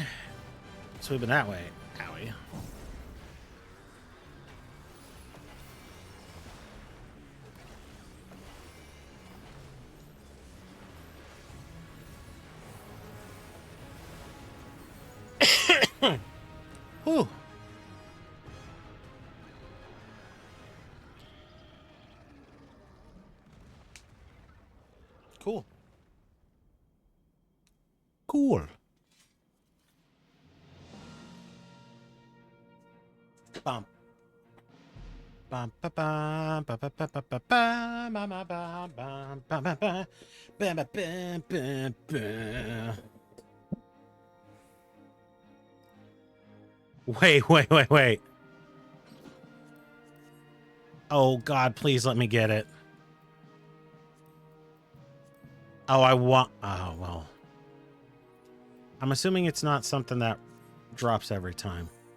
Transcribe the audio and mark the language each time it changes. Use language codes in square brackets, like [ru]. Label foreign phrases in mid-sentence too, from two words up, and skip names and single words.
[en] Sweeping that way. Owie. Whew. Cool. Cool. Bum. Bum ba bum ba ba ba ba ba ba ba ba ba bum ba ba ba ba ba ba ba ba. Wait. Oh, God, please let me get it. Oh, I want... Oh, well. I'm assuming it's not something that drops every time.